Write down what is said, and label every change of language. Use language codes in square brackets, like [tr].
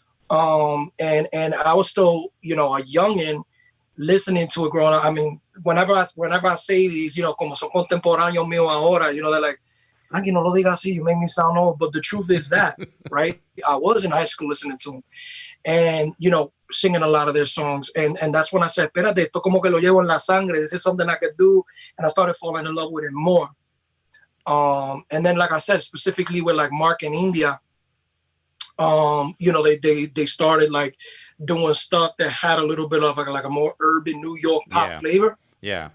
[en] And I was still, you know, a youngin listening to it growing up. I mean, whenever I say these, you know, [es] como son contemporáneos míos ahora, [en] you know, they're like, Frankie, [es] no lo digas así, [en] you make me sound old. But the truth is that, right? I was in high school listening to them and, you know, singing a lot of their songs. And that's when I said, [es] espérate, esto como que lo llevo en la sangre. [en] This is something I could do. And I started falling in love with it more. And then, like I said, specifically with like Mark in India, you know, they started like doing stuff that had a little bit of like a more urban New York pop flavor. Yeah.